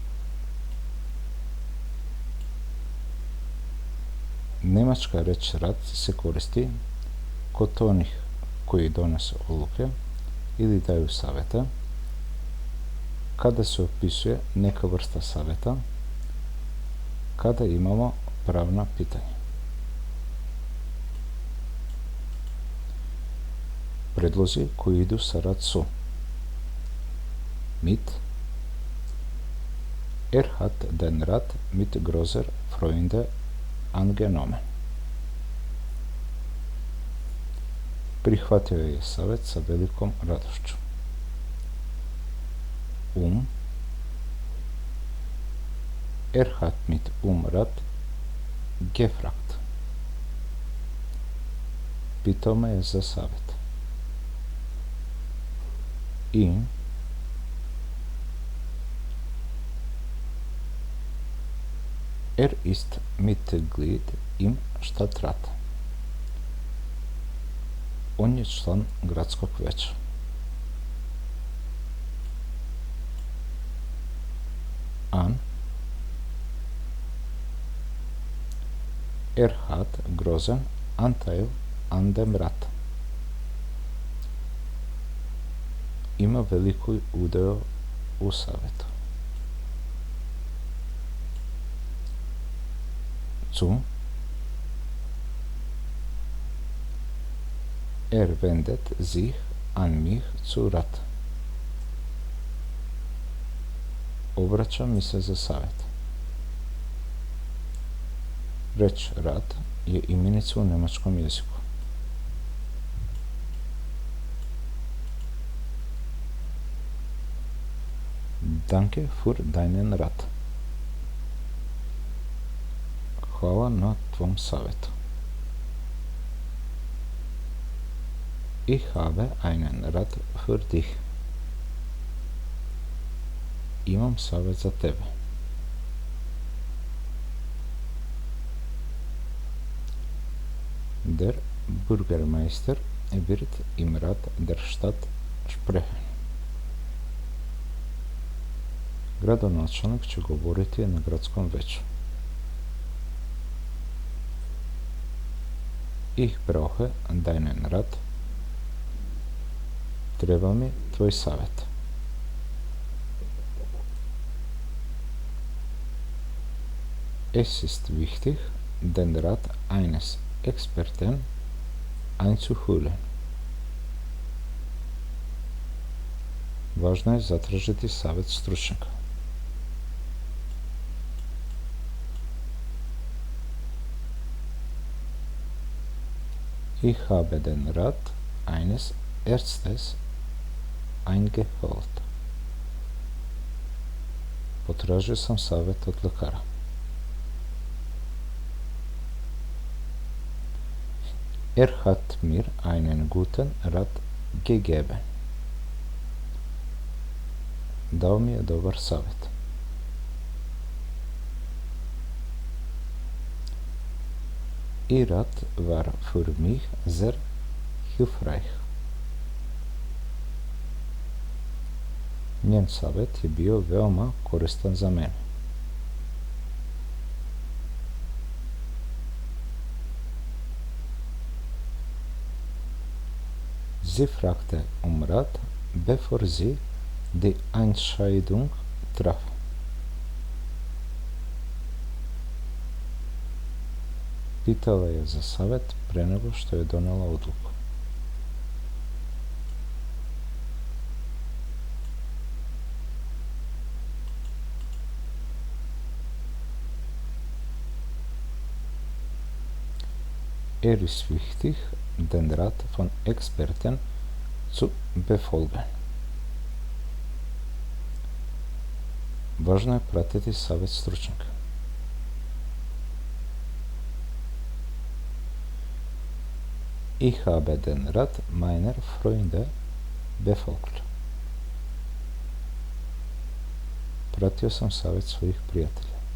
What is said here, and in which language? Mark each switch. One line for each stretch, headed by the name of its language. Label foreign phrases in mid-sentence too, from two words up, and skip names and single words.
Serbian: Njemačka reč rad se koristi kod onih koji donose odluke ili daju savjete, kada se opisuje neka vrsta savjeta, kada imamo pravna pitanja. Predlozi koji idu sa rad su:
German: mit, hat den Rat mit großer Freude angenommen.
Serbian: Prihvatio je savjet sa velikom radošću.
German: Hat mit Rat gefragt.
Serbian: Pitao me je za savjet.
German: Ist Mitglied im Stadtrat.
Serbian: On je član gradskog veća.
German: Hat großen Anteil an dem Rat.
Serbian: Ima veliku udeo u savjetu.
German: Wendet sich an mich zu Rat.
Serbian: Obraća mi se za savjet. Reč Rat je imenica u njemačkom jeziku.
German: Danke für deinen Rat.
Serbian: Hvala na tvom savjetu.
German: Ich habe einen Rat für dich.
Serbian: Imam savjet za tebe.
German: Der Bürgermeister wird im Rat der Stadt sprechen.
Serbian: Gradonačelnik će govoriti na gradskom veću.
German: Ich brauche deinen Rat.
Serbian: Treba mi tvoj savjet.
German: Es ist wichtig, den Rat eines Experten einzuholen.
Serbian: Važno je zatražiti savjet stručnjaka.
German: Ich habe den Rat eines Arztes eingeholt.
Serbian: Potražio sam savjet od lekara.
German: Hat mir einen guten Rat gegeben.
Serbian: Dao mi je dobar savjet.
German: Ihr Rat war für mich sehr hilfreich.
Serbian: Njen savjet je bio veoma koristan za mene.
German: Sie fragte Rat, bevor sie die Entscheidung traf.
Serbian: Pitala je za savjet pre nego što je donela odluku.
German: Ist wichtig, den Rat von Experten zu befolgen.
Serbian: Važno je pratiti savjet stručnjaka.
German: Ich habe den Rat meiner Freunde befolgt.
Serbian: Pratio sam savjet svojih prijatelja.